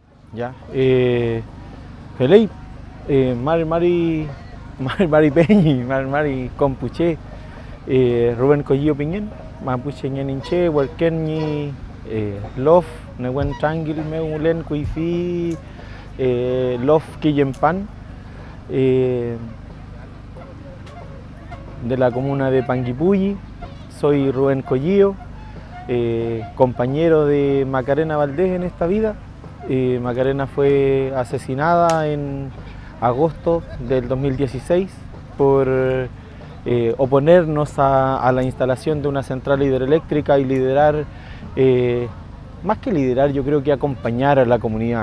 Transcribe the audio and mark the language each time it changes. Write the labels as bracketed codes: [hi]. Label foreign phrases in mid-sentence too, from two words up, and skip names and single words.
[arn] ya. Felei, Mari Peñi, Mari Compuche, Rubén Collillo Piñén, Mapuche Ñaninche, Huerquenñi, Lof, Nehuen Trangil, Meulen, Cuifi, Lof Quillempan, [es] de la comuna de Panguipulli. Soy Rubén Collillo, compañero de Macarena Valdés en esta vida. Macarena fue asesinada en agosto del 2016 por oponernos a la instalación de una central hidroeléctrica y liderar, más que liderar, yo creo que acompañar a la comunidad.